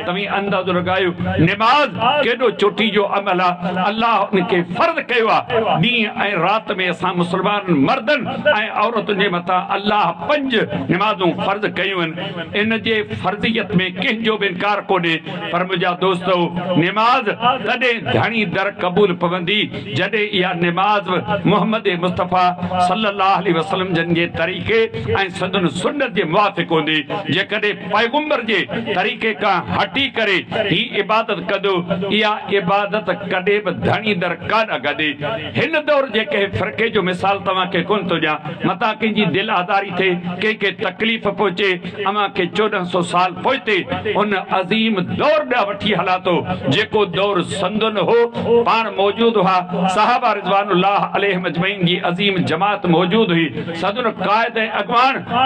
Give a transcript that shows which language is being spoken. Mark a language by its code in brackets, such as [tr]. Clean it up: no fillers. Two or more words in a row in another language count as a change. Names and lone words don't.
[sd] तव्हीं अंदाज़ो लॻायो नमाज केॾो चोटी जो अमल आहे अल्लाह उनखे फ़र्ज़ कयो आहे ॾींहं ऐं राति में असां मुस्लमान मर्दनि ऐं औरतुनि जे मथां अल्लाह 5 निमाज़ूं फ़र्ज़ कयूं आहिनि इन जे फ़र्ज़ियत में कंहिंजो बि इनकार कोन्हे पर मुंहिंजा दोस्तो निमाज़ तॾहिं घणी दर क़बूल पवंदी जॾहिं इहा निमाज़ मुहम्मद मुस्तफ़ा [ar] صلى الله عليه وسلم [sd] जन जे तरीक़े ऐं संदन सुन्नत जे मुवाफ़िक़ हूंदी जेकॾहिं पैगंबर जे तरीक़े खां हटी करे ही इबादत कंदो इहा इबादत कॾहिं बि घणी दर कान गॾे हिन दौर जे कंहिं फ़िरके जो मिसाल तव्हांखे कोन थो ॾियां मतां कंहिंजी दिलि आज़ारी थिए कंहिंखे तकलीफ़ पहुचे अमां खे 1400 साल पोइते उन अज़ीम दौर ॾांहुं वठी हलां थो जेको दौर संदन हो पाण मौजूद हुआ सहाबा [ar] رضوان الله عليهم أجمعين [sd] जी अज़ीम जमात मौजूद हुई सदन क़ाइद ऐं अॻवान